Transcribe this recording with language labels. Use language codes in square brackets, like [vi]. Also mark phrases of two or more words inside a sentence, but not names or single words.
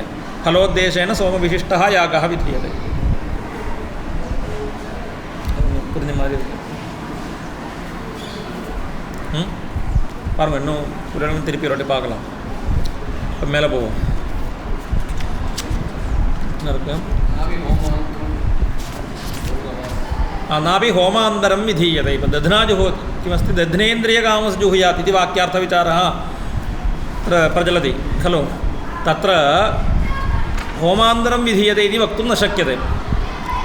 [sa] फलोद्देशेन सोम विशिष्टः यागः विधीयते. [ta] புரிஞ்ச மாதிரி இருக்கு. பாருங்கள், இன்னும் ஒரு இடம் திருப்பி ஒரு வாட்டி பார்க்கலாம். இப்போ மேலே போவோம். என்ன இருக்கு? [sa] नाभि होमान्तरं विधीयते. दध्ना जुहोति किमस्ति? दध्नेन्द्रियकामस जुहुयात् इति वाक्यार्थविचारः प्रचलति खलु. तत्र होमान्तरं विधीयते इति वक्तुं न शक्यते.